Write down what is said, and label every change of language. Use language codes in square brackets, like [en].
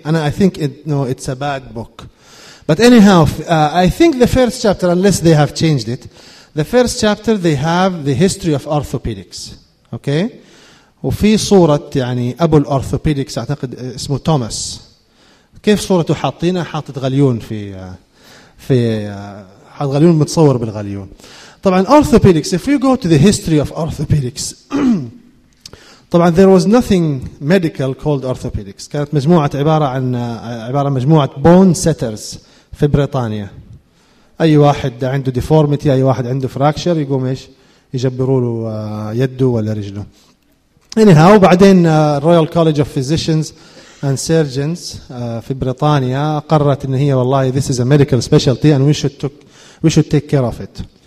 [en] انا I think no it's a bad book, but anyhow I think the first chapter, unless they have changed it, the first chapter they have the history of orthopedics, okay. [ar] وفي صوره يعني ابو الاورثوبيدكس اعتقد اسمه توماس، كيف صورته حاطينها؟ حاطت غليون في حاط غليون متصور بالغليون. [en] طبعا orthopedics، if we go to the history of orthopedics، طبعا there was nothing medical called orthopedics. [ar] كانت مجموعة عبارة عن مجموعة bone setters في بريطانيا. أي واحد عنده deformity، أي واحد عنده fracture، يقوم إيش يجبروا له يده ولا رجله. [en] Anyhow، [ar] وبعدين [en] Royal College of Physicians and surgeons [ar] في بريطانيا قررت ان هي والله [en] this is a medical specialty and we should take care of it.